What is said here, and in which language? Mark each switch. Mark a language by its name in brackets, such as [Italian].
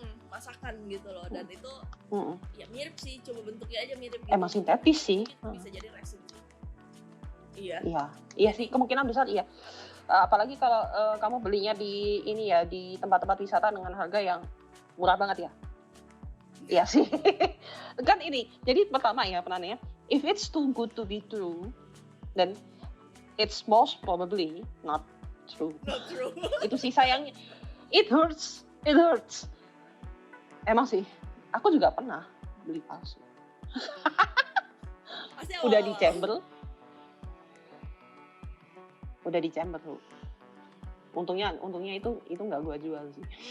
[Indonesian] Masakan gitu loh, dan itu ya mirip sih, coba bentuknya aja mirip gitu. Emang sintetis sih. Bisa jadi resin. Iya sih, kemungkinan besar iya. Apalagi kalau kamu belinya di ini ya, di tempat-tempat wisata dengan harga yang murah banget ya. Iya sih. Kan ini. Jadi pertama ya penanya, [English] if it's too good to be true, then it's most probably not true. Not true. [Indonesian] Itu sih sayangnya. [English] It hurts. [Indonesian] Emang sih, aku juga pernah beli palsu. Udah di chamber tuh. Untungnya itu nggak gua jual sih.